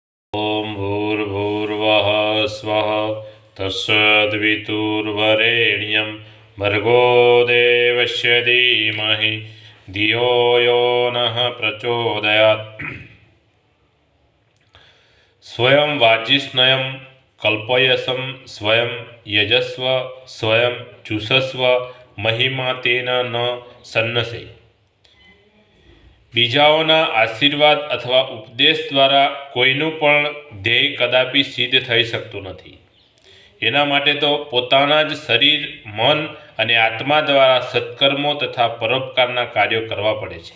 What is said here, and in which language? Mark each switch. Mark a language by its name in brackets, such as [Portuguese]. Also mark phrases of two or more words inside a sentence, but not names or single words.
[Sanskrit] ॐ भूर्भुवः स्वः तत्सवितुर्वरेण्यं भर्गो देवस्य धीमहि धियो यो नः प्रचोदयात्। स्वयं वाजिष्ण्यं कल्पयसं स्वयं यजस्व स्वयं चुषस्व महिमा तेन न सन्नसे। [Gujarati] બીજાઓના આશીર્વાદ અથવા ઉપદેશ દ્વારા કોઈનું પણ ધ્યેય કદાપી સિદ્ધ થઈ શકતું નથી. એના માટે તો પોતાના જ શરીર, મન અને આત્મા દ્વારા સત્કર્મો તથા પરોપકારના કાર્યો કરવા પડે છે.